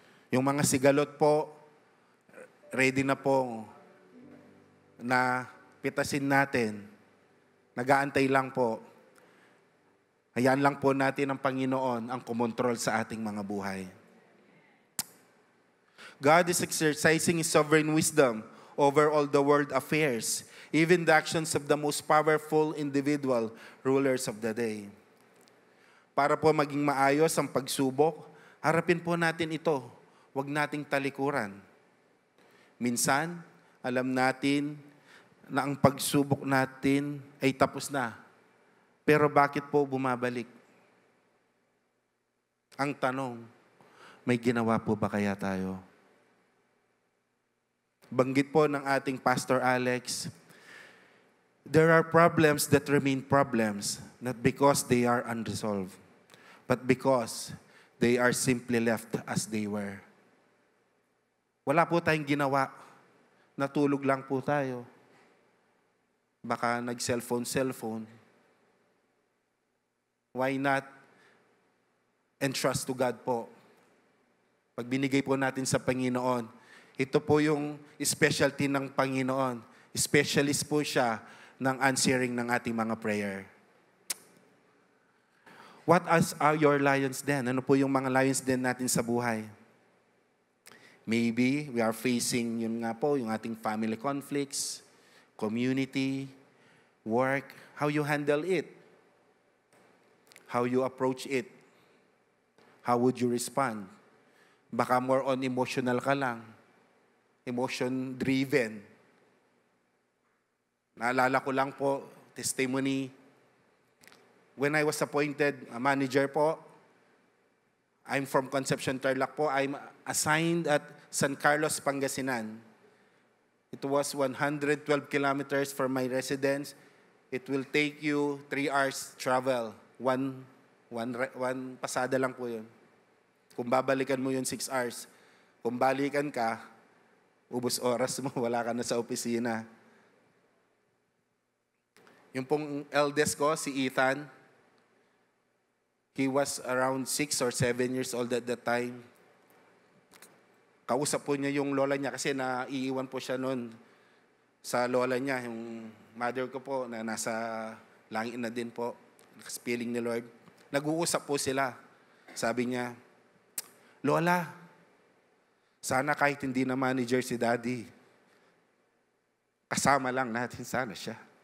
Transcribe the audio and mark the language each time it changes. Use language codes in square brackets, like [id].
[tl] Yung mga sigalot po, ready na po na pitasin natin. Nag-aantay lang po. Hayaan lang po natin ang Panginoon ang kumontrol sa ating mga buhay. [en] God is exercising His sovereign wisdom over all the world affairs, even the actions of the most powerful individual rulers of the day. [tl] Para po maging maayos ang pagsubok, harapin po natin ito. Huwag nating talikuran. Minsan, alam natin na ang pagsubok natin ay tapos na. Pero bakit po bumabalik? Ang tanong, may ginawa po ba kaya tayo? Banggit po ng ating [en] Pastor Alex, there are problems that remain problems, not because they are unresolved, but because they are simply left as they were. [tl] Wala po tayong ginawa. Natulog lang po tayo. Baka nag-cellphone. [en] Why not entrust to God po? [tl] Pag binigay po natin sa Panginoon, ito po yung specialty ng Panginoon. Specialist po siya ng answering ng ating mga prayer. [en] What are your lions den? [tl] Ano po yung mga lions den natin sa buhay? [en] Maybe we are facing, [tl] yun nga po, yung ating [en] family conflicts, community, work, how you handle it, how you approach it, how would you respond? Baka more on emotional [tl] ka lang, [en] emotion-driven. [tl] Naalala ko lang po, [en] testimony, when I was appointed a manager po, I'm from Concepcion, Tarlac po. I'm assigned at San Carlos, Pangasinan. It was 112 kilometers from my residence. It will take you 3 hours travel. [tl] One pasada lang po yun. Kung babalikan mo yun 6 hours. Kung balikan ka, ubos oras mo, wala ka na sa opisina. Yung pong eldest ko, si Ethan, [en] he was around 6 or 7 years old at that time. [tl] Kausap po niya yung lola niya kasi naiiwan po siya noon sa lola niya. Yung mother ko po na nasa langit na din po, nakaspiling ni Lord. Nag-uusap po sila. Sabi niya, Lola, sana kahit hindi na manager si Daddy, kasama lang natin sana siya.